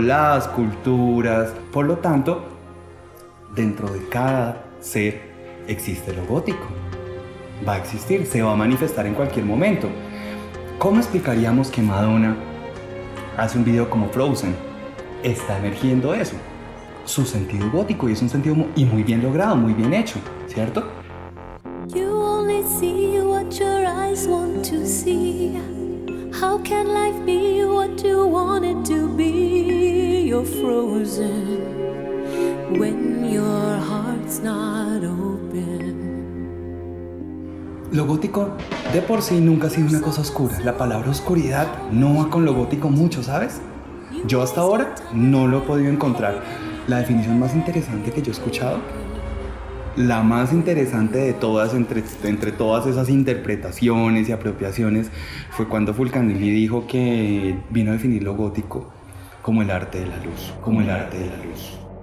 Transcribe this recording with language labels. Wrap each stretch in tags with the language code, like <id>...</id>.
<es>¿Las culturas? Por lo tanto, dentro de cada ser existe lo gótico. Va a existir, se va a manifestar en cualquier momento. ¿Cómo explicaríamos que Madonna hace un video como Frozen? Está emergiendo eso. Su sentido gótico, y es un sentido y muy bien logrado, muy bien hecho, ¿cierto?</es> <en>You only see what your eyes want to see. How can life be what you want it to be? You're frozen when your heart's not open.</en> <es>Lo gótico de por sí nunca ha sido una cosa oscura. La palabra oscuridad no va con lo gótico mucho, ¿sabes? Yo hasta ahora no lo he podido encontrar. La definición más interesante que yo he escuchado, la más interesante de todas, entre todas esas interpretaciones y apropiaciones, fue cuando Fulcanelli dijo que vino a definir lo gótico como el arte de la luz, como el arte de la luz.</es>